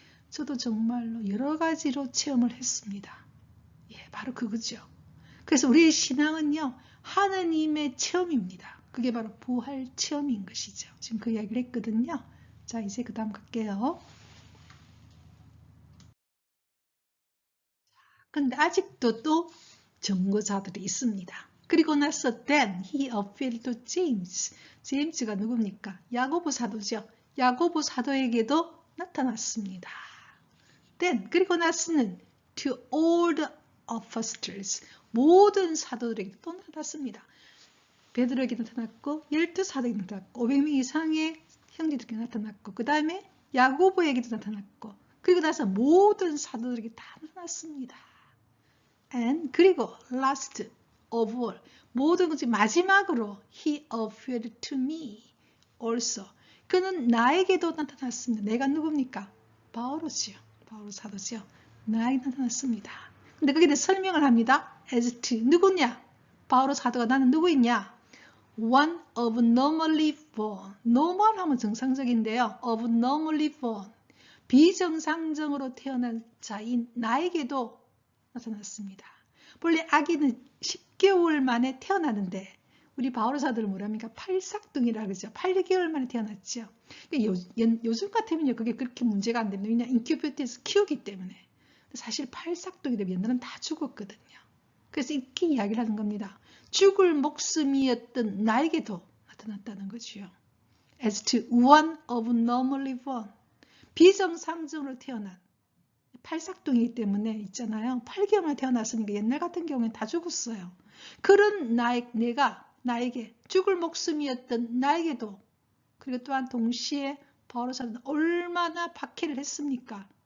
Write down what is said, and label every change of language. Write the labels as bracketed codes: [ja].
[ko] 저도 정말로 여러 가지로 체험을 했습니다. 예, 바로 그거죠. 그래서 우리의 신앙은요, 하느님의 체험입니다. 그게 바로 부활 체험인 것이죠. 지금 그 이야기를 했거든요. 자, 이제 그 다음 갈게요. 근데 아직도 또 증거자들이 있습니다. 그리고 나서 [en] then he appeared to James. [ko] 제임스가 누굽니까? 야고보 사도죠. 야고보 사도에게도 나타났습니다. [en] then [ko] 그리고 나서는 [en] to all the apostles. [ko] 모든 사도들에게 또 나타났습니다. 베드로에게 나타났고 12사도에게 나타났고 500명 이상의 형제들에게 나타났고 그 다음에 야고보에게도 나타났고 그리고 나서 모든 사도들에게 다 나타났습니다. [en] And [ko] 그리고 [en] last of all [ko] 모든 것이 마지막으로 [en] he appeared to me also [ko] 그는 나에게도 나타났습니다. 내가 누굽니까? 바오로지요. 바오로 사도지요. 나에게 나타났습니다. 근데 거기에 대해 설명을 합니다. [en] as to [ko] 누구냐? 바오로 사도가 나는 누구이냐? [en] one of normally born. [ko] normal 하면 정상적인데요. [en] of normally born. [ko] 비정상적으로 태어난 자인 나에게도 나타났습니다. 원래 아기는 10개월 만에 태어나는데 우리 바오로 사도를 뭐랍니까? 팔삭둥이라 그러죠. 8개월 만에 태어났죠. 요즘 같으면 그게 그렇게 문제가 안 됩니다. 왜냐하면 인큐베이터에서 키우기 때문에. 사실 팔삭둥이 되면 옛날은 다 죽었거든요. 그래서 이렇게 이야기를 하는 겁니다. 죽을 목숨이었던 나에게도 나타났다는 거죠. [en] As to one of normally born. [ko] 비정상적으로 태어난 팔삭둥이기 때문에 있잖아요. 8개월 만에 태어났으니까 옛날 같은 경우엔 다 죽었어요. 그런 나에게 죽을 목숨이었던 나에게도 그리고 또한 동시에 바오로 사도는 얼마나 박해를 했습니까?